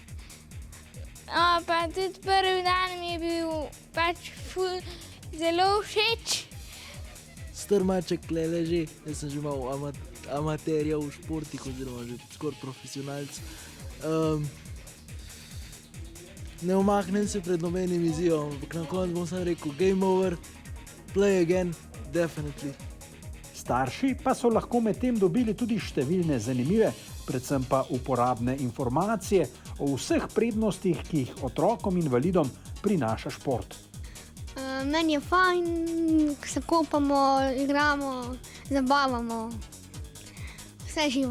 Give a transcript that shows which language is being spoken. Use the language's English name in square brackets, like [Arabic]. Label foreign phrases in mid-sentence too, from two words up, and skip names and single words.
[Slovenian] Pa tudi prvi dan mi je bil zelo všeč. Star maček tle leži, jaz sem že malo amaterja v športih oziroma že skoraj profesionalc. Ne omaknem se pred nobenim izzivom, ampak na koncu bom sam rekel [English] game over, play again, definitely. [Slovenian] Starši pa so lahko med tem dobili tudi številne zanimive, predvsem pa uporabne informacije o vseh prednostih, ki jih otrokom invalidom prinaša šport. Meni je fajn, ko se kopamo, igramo, zabavamo, vse živo.